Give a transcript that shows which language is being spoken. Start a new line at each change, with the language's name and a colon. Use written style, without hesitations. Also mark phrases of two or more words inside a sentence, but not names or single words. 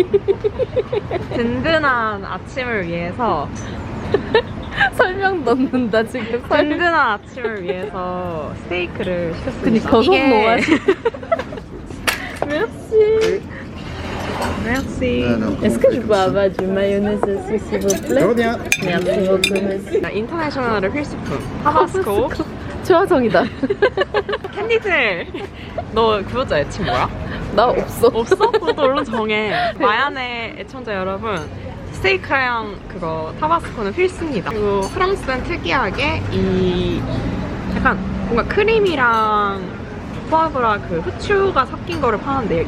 Korean: 든든한 아침을 위해서 설명 넣는다, 지금. 든든한 아침을 위해서 스테이크를 시켰습니다. 그니까, 손 놓아지.
French: Merci. Merci. Est-ce que je peux avoir du mayonnaise aussi, s'il vous plaît? rien. Merci beaucoup, merci.
Korean: 인터내셔널의 필수품 타바스코. 최화정이다. 캔디들 너 구독자 애칭 뭐야? 나 없어. 없어? 너도 얼른 정해. 마야네 애청자 여러분, 스테이크랑 그거 타바스코는 필수입니다. 그리고 프랑스는 특이하게 이 약간 뭔가 크림이랑 포아브라 그 후추가 섞인 거를 파는데요.